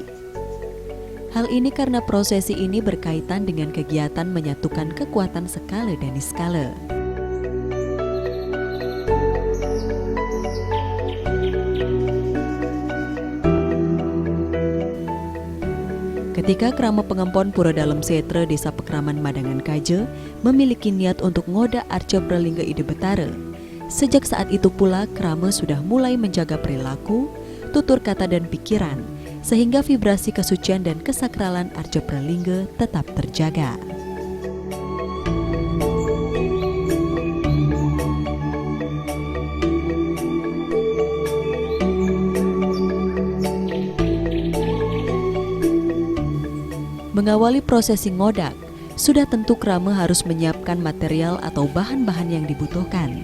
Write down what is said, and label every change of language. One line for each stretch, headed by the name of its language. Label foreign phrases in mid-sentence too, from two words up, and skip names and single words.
Indonesian: Hal ini karena prosesi ini berkaitan dengan kegiatan menyatukan kekuatan skala dan niskala. Ketika Krama Pengempon Pura Dalem Setra Desa Pekraman Madangan Kaja memiliki niat untuk ngodak Arca Pralingga Ide Betara, sejak saat itu pula Krama sudah mulai menjaga perilaku, tutur kata dan pikiran, sehingga vibrasi kesucian dan kesakralan Arca Pralingga tetap terjaga. Mengawali prosesi ngodak, sudah tentu Krama harus menyiapkan material atau bahan-bahan yang dibutuhkan.